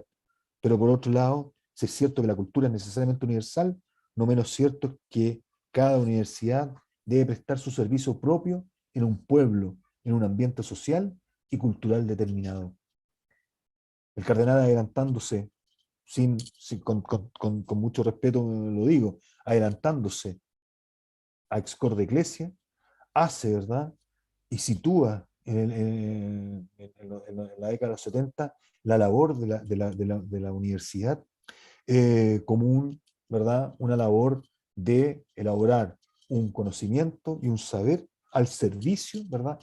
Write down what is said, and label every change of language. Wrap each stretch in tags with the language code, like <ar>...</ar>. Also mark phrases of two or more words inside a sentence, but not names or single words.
<es>Pero por otro lado, si es cierto que la cultura es necesariamente universal, no menos cierto es que cada universidad debe prestar su servicio propio en un pueblo, en un ambiente social y cultural determinado. El cardenal, adelantándose, con mucho respeto lo digo, adelantándose a</es> <la>ex cor de Ecclesia,</la> <es>hace, ¿verdad? Y sitúa en la década de los 70 la labor de la universidad como ¿verdad? Una labor de elaborar un conocimiento y un saber al servicio, ¿verdad?</es>